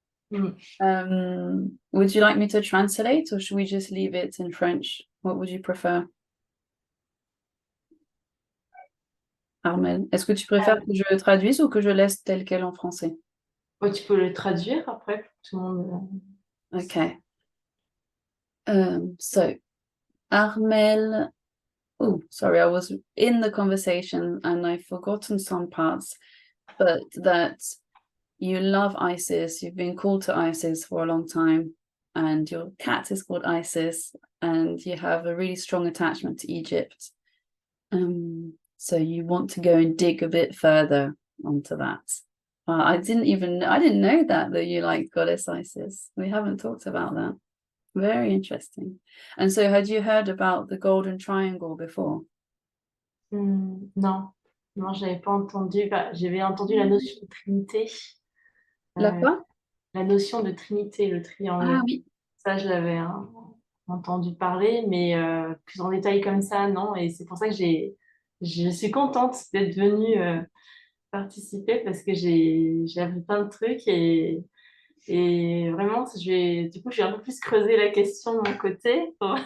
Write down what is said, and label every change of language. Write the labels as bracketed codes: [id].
[en] Would you like me to translate or should we just leave it in French? What would you prefer? [fr] Armel, est-ce que tu préfères que je traduise ou que je laisse tel quel en français? Oh, tu peux le traduire après pour tout le monde. [en] Okay. So, Armel, oh, sorry, I was in the conversation and I've forgotten some parts, but that you love Isis, you've been called to Isis for a long time, and your cat is called Isis, and you have a really strong attachment to Egypt. So you want to go and dig a bit further onto that. I didn't know that you like goddess Isis. We haven't talked about that. Very interesting. And so had you heard about the Golden Triangle before? [fr] Non, j'avais pas entendu. J'avais entendu la notion de trinité. La quoi? La notion de trinité, le triangle. Ah oui. Ça, je l'avais entendu parler, mais plus en détail comme ça, non. Et c'est pour ça que je suis contente d'être venue participer parce que j'ai appris plein de trucs et vraiment, du coup, je vais un peu plus creuser la question de mon côté.